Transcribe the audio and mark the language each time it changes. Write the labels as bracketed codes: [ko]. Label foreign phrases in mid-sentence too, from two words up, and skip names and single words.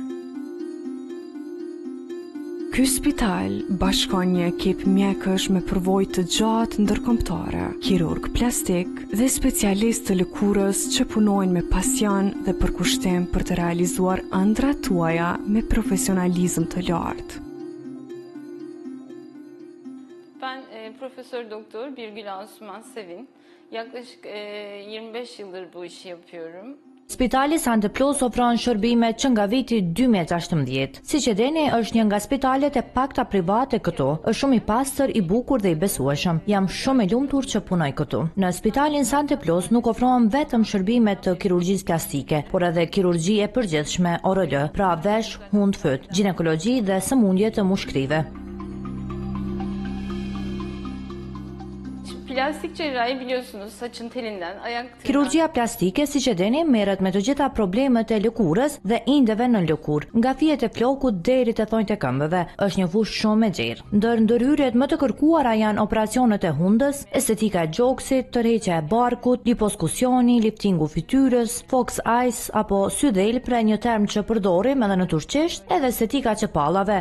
[sq] Ky spital bashkon një ekip mjekësh me përvojë të gjatë ndërkombëtare, kirurg plastik dhe specialist të lëkurës që punojnë me pasion dhe përkushtim për të realizuar ëndrat tuaja me profesionalizëm të lartë. [tr] Ben Profesör Doktor Birgül Asuman Sevin. Yaklaşık 25 yıldır bu işi yapıyorum. [sq] Spitali Sante Plus ofron shërbime që nga viti 2016. Siç e dini, është një nga spitalet e pakta private këtu. Është shumë i pastër, i bukur dhe i besueshëm. Jam shumë e lumtur që punoj këtu. Në spitalin Sante Plus nuk ofrohen vetëm shërbime të kirurgjisë plastike, por edhe kirurgji e përgjithshme ORL, pra vesh, hund, fyt, ginekologji dhe sëmundje të mushkrive. [tr] Plastik cerrahi biliyorsunuz saçın telinden, ayak telinden. [sq] Kirurgjia plastike, siç e dini, merret me të gjitha problemet e lëkurës dhe indeve në lëkurë, nga fijet e flokut deri te thonjtë e këmbëve. Është një fushë shumë e gjerë. Ndërhyrjet më të kërkuara janë operacionet e hundës, estetika e gjoksit, tërheqja e barkut, liposkusioni, liftingu fytyrës, [en] fox eyes [sq] apo sydel, pra një term që përdorim edhe në turqisht, edhe estetika e çepallave.